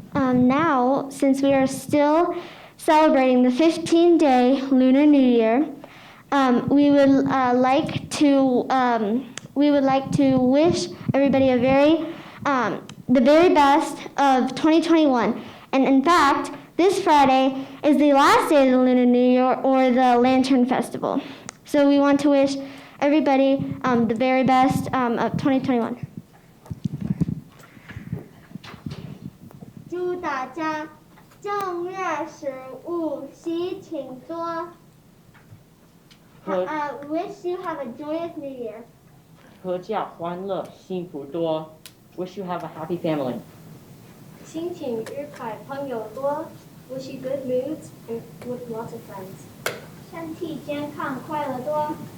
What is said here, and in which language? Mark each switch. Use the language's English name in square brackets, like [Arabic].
[English] Now, since we are still celebrating the 15-day Lunar New Year, we would like to wish everybody the very best of 2021. And in fact, this Friday is the last day of the Lunar New Year, or the Lantern Festival. So we want to wish everybody the very best of 2021. [Chinese] 祝大家正月十五喜庆多。 [English] Wish you have a joyous New Year. [Chinese] 阖家欢乐，幸福多。 [English] Wish you have a happy family. [Chinese] 心情愉快，朋友多。 [English] Wish you good moods and with lots of friends. [Chinese] 身体健康，快乐多。